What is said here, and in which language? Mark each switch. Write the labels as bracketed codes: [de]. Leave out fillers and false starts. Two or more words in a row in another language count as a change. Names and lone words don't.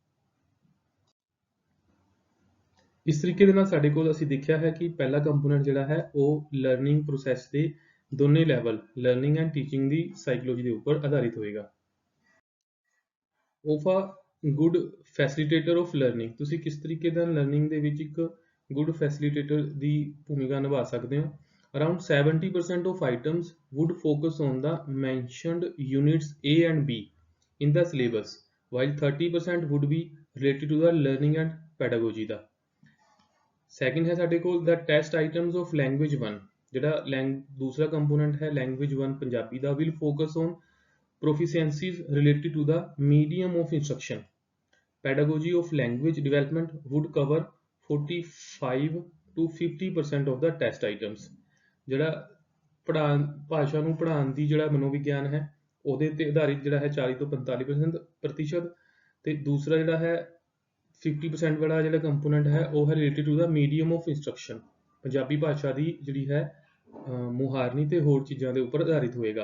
[pa] ਇਸ ਤਰੀਕੇ ਦੇ ਨਾਲ ਸਾਡੇ ਕੋਲ ਅਸੀਂ ਦੇਖਿਆ ਹੈ ਕਿ ਪਹਿਲਾ ਕੰਪੋਨੈਂਟ ਜਿਹੜਾ ਹੈ ਉਹ [en] learning process [pa] ਦੇ ਦੋਨੇ [en] level learning and teaching [pa] ਦੀ ਸਾਈਕੋਲੋਜੀ ਦੇ ਉੱਪਰ ਆਧਾਰਿਤ ਹੋਏਗਾ। [en] of a good facilitator of learning, [pa] ਤੁਸੀਂ ਕਿਸ ਤਰੀਕੇ ਦਾ ਲਰਨਿੰਗ ਦੇ ਵਿੱਚ ਇੱਕ [en] good facilitator [pa] ਦੀ ਭੂਮਿਕਾ ਨਿਭਾ ਸਕਦੇ ਹੋ। [en] Around 70% of items would focus on the mentioned units A and B in the syllabus, while 30% would be related to the learning and pedagogy ਦਾ। ਸੈਕਿੰਡ [pa] ਹੈ ਸਾਡੇ ਕੋਲ [en] the test items of language 1, [pa] ਜਿਹੜਾ ਦੂਸਰਾ ਕੰਪੋਨੈਂਟ ਹੈ [en] language 1 [pa] ਪੰਜਾਬੀ ਦਾ [en] will focus on proficiencies related to the medium of instruction. Pedagogy of language development would cover 45 to 50% of the test items. [pa] ਜਿਹੜਾ ਭਾਸ਼ਾ ਨੂੰ ਪੜ੍ਹਾਉਣ ਦੀ ਜਿਹੜਾ ਮਨੋਵਿਗਿਆਨ ਹੈ ਉਹਦੇ ਤੇ ਆਧਾਰਿਤ ਜਿਹੜਾ ਹੈ 40 ਤੋਂ 45% ਤੇ ਦੂਸਰਾ ਜਿਹੜਾ ਹੈ 50% ਵਾਲਾ ਜਿਹੜਾ ਕੰਪੋਨੈਂਟ ਹੈ ਉਹ ਹੈ [en] related to the medium of instruction, [pa] ਪੰਜਾਬੀ ਭਾਸ਼ਾ ਦੀ ਜਿਹੜੀ ਹੈ ਮੁਹਾਰਨੀ ਤੇ ਹੋਰ ਚੀਜ਼ਾਂ ਦੇ ਉੱਪਰ ਆਧਾਰਿਤ ਹੋਏਗਾ।